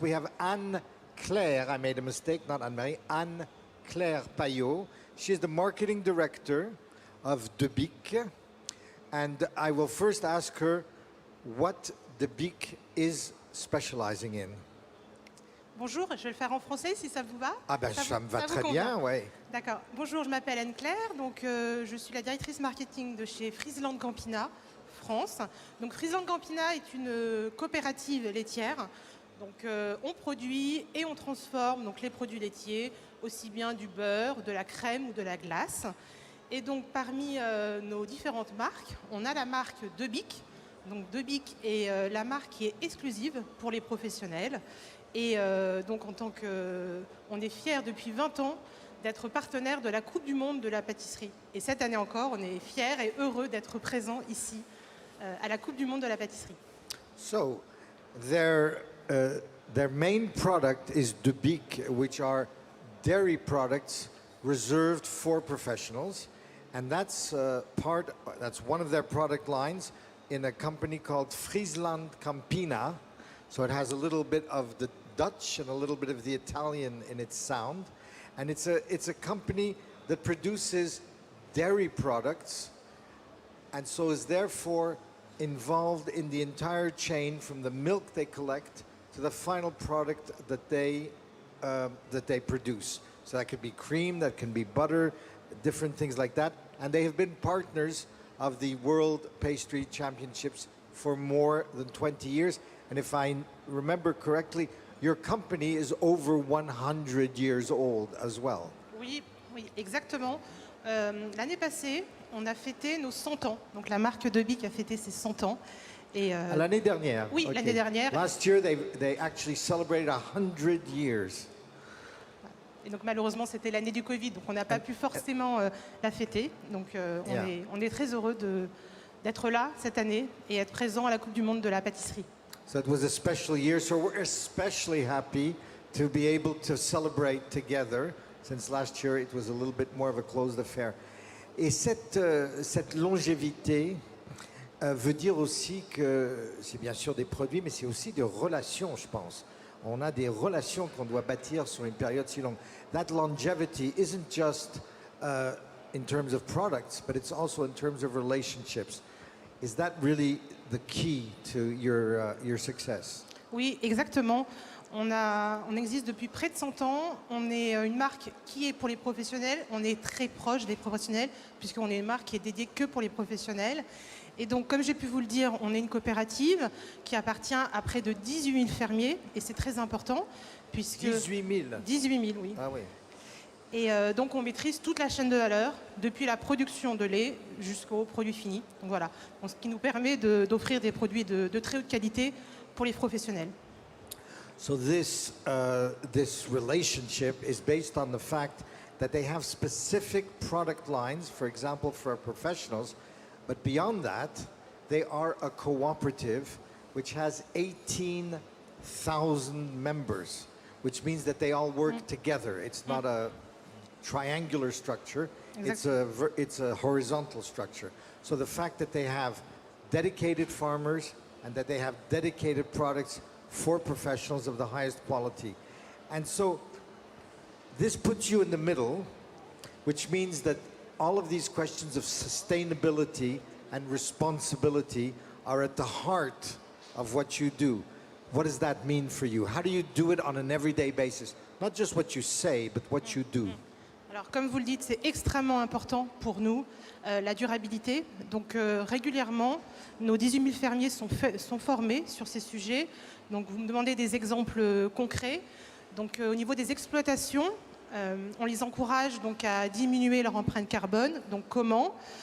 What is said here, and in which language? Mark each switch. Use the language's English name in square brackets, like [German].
[English] We have Anne-Claire, I made a mistake, not Anne-Marie, Anne-Claire Payot. She's the marketing director of De Bic. And I will first ask her what De Bic is specializing in. [French] Bonjour, je vais le faire en français si ça vous va. Ah ben ça me va très bien, oui. D'accord. Bonjour, je m'appelle Anne-Claire, donc je suis la directrice marketing de chez Friesland Campina, France. Donc Friesland Campina est une coopérative laitière. Donc on produit et on transforme donc, les produits laitiers, aussi bien du beurre, de la crème ou de la glace. Et donc parmi nos différentes marques, on a la marque De Bic. Donc De Bic est la marque qui est exclusive pour les professionnels. Et donc en tant que... On est fiers depuis 20 ans d'être partenaire de la Coupe du Monde de la pâtisserie. Et cette année encore, on est fiers et heureux d'être présents ici à la Coupe du Monde de la pâtisserie. [English] So, their main product is De Bic, which are dairy products reserved for professionals. And that's one of their product lines in a company called Friesland Campina. So it has a little bit of the Dutch and a little bit of the Italian in its sound. And it's a company that produces dairy products and so is therefore involved in the entire chain from the milk they collect to the final product that they produce. So that could be cream, that can be butter, different things like that. And they have been partners of the World Pastry Championships for more than 20 years. And if I remember correctly, your company is over 100 years old as well. [French] Oui, exactement. L'année passée, on a fêté nos 100 ans. Donc la marque De Bic a fêté ses 100 ans. L'année dernière? Oui, okay. L'année dernière. [English] Last year, they actually celebrated 100 years. [French] Et donc malheureusement, c'était l'année du Covid, donc on n'a pas pu forcément la fêter. Donc on est très heureux d'être là cette année et être présent à la Coupe du Monde de la pâtisserie. [English] So it was a special year, so we're especially happy to be able to celebrate together, since last year it was a little bit more of a closed affair. [French] Et cette longévité veut dire aussi que c'est bien sûr des produits, mais c'est aussi des relations, je pense. On a des relations qu'on doit bâtir sur une période si longue. [English] That longevity isn't just in terms of products, but it's also in terms of relationships. Is that really the key to your success? [French] Oui, exactement. On existe depuis près de 100 ans. On est une marque qui est pour les professionnels. On est très proche des professionnels puisqu'on est une marque qui est dédiée que pour les professionnels. Et donc, comme j'ai pu vous le dire, on est une coopérative qui appartient à près de 18 000 fermiers. Et c'est très important puisque... 18 000 18 000, oui. Ah oui. Et donc, on maîtrise toute la chaîne de valeur, depuis la production de lait jusqu'au produit fini. Donc voilà, ce qui nous permet d'offrir des produits de très haute qualité pour les professionnels. [English] So this relationship is based on the fact that they have specific product lines, for example, for professionals, but beyond that, they are a cooperative which has 18,000 members, which means that they all work together. It's not a triangular structure, exactly. It's a horizontal structure. So the fact that they have dedicated farmers and that they have dedicated products for professionals of the highest quality. And so this puts you in the middle, which means that all of these questions of sustainability and responsibility are at the heart of what you do. What does that mean for you? How do you do it on an everyday basis? Not just what you say, but what you do. [French] Alors, comme vous le dites, c'est extrêmement important pour nous, la durabilité. Donc, régulièrement, nos 18 000 fermiers sont formés sur ces sujets. Donc, vous me demandez des exemples concrets. Donc, au niveau des exploitations, on les encourage donc, à diminuer leur empreinte carbone. Donc, comment?